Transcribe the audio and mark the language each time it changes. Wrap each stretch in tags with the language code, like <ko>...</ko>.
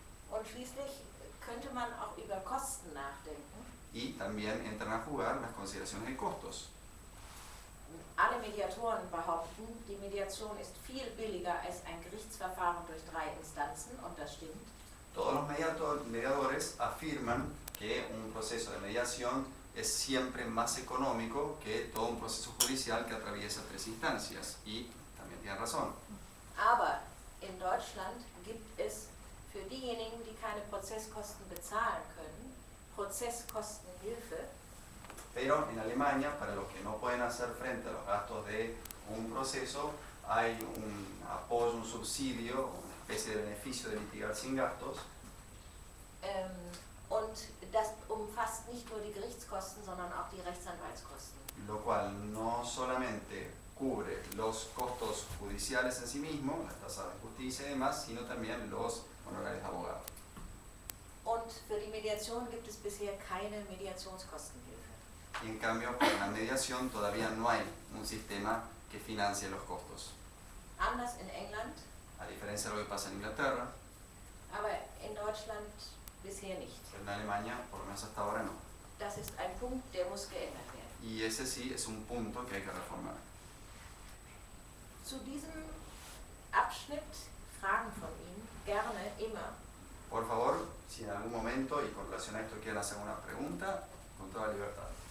<de>Und schließlich könnte man auch über Kosten nachdenken.</de> <es>Y también entran a jugar las consideraciones de costos.</es> <de>Alle Mediatoren behaupten, die Mediation ist viel billiger als ein Gerichtsverfahren durch 3 Instanzen, und das stimmt.</de> <es>Todos los mediadores afirman que un proceso de mediación es siempre más económico que todo un proceso judicial que atraviesa 3 instancias. Y también tienen razón.</es> <de>Aber in Deutschland gibt es für diejenigen, die keine Prozesskosten bezahlen können, Prozesskostenhilfe.</de> <es>Pero en Alemania, para los que no pueden hacer frente a los gastos de un proceso, hay un apoyo, un subsidio, una especie de beneficio de litigar sin gastos.</es> <de>Und das umfasst nicht nur die Gerichtskosten, sondern auch die Rechtsanwaltskosten.</de> <es>Lo cual no solamente cubre los costos judiciales en sí mismos, las tasas de justicia y demás, sino también los honorarios de abogado.</es> <de>Und für die Mediation gibt es bisher keine Mediationskostenhilfe.</de> <es>Y en cambio, para la mediación todavía no hay un sistema que financie los costos.</es> <de>Anders in England,</de> <es>A diferencia de lo que pasa en Inglaterra,</es> <de>aber in Deutschland bisher nicht.</de> <es>en Alemania, por lo menos hasta ahora no.</es> <de>Das ist ein Punkt, der muss geändert werden.</de> <es>Y ese sí es un punto que hay que reformar.</es> <de>Zu diesem Abschnitt Fragen von Ihnen, gerne, immer.</de> <es>Por favor, si en algún momento y con relación a esto quieren hacer una pregunta, con toda libertad.</es>